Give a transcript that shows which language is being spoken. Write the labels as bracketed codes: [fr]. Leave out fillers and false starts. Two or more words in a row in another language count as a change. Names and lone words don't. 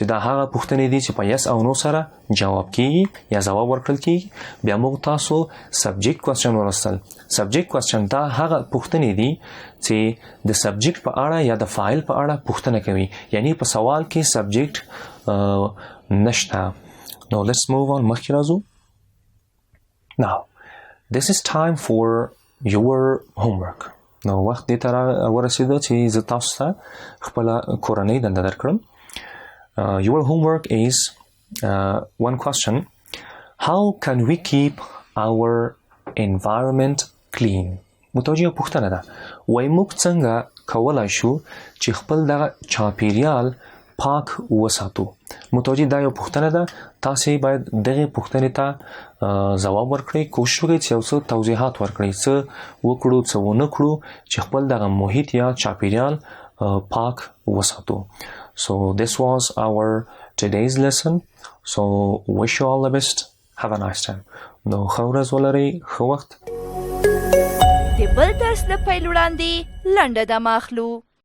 [ps] دا هغه پوښتنې دي چې په yes او no سره جواب کیږي یا ځواب ورکړل کیږي بیا موږ تاسو [en] subject question [ps] ولوستل [en] subject question [ps] دا هغه پوښتنې دي چې د سبجیکټ په اړه یا د فاعل په اړه پوښتنه کوي یعنی په سوال کې سبجیکټ نشته نو [en] let's move on [ps] مخکې راځو [en] now this is time for your homework [ps] نو وخت دې ته ورسېده چې زه تاسو ته خپله کورنۍ دنده درکړم [en] your homework is one question how can we keep our environment clean [ps] متوجه پوښتنه ده وایي موږ څنګه کولی شو چې خپل دغه چاپیریال پاک وساتو متوجه دا یو پوښتنه ده تاسې باید دغې پوښتنې ته ځواب ورکړئ کوشش وکړئ چې یو څه توضیحات ورکړئ څه وکړو څه ونه کړو چې خپل دغه محیط یا چاپیریال پاک وساتو [en] so this was our today's lesson so wish you all the best have a nice time [ps] نو ښه ورځ ولرئ ښه وخت د بل درس د پیل وړاندې لنډه دمه اخلو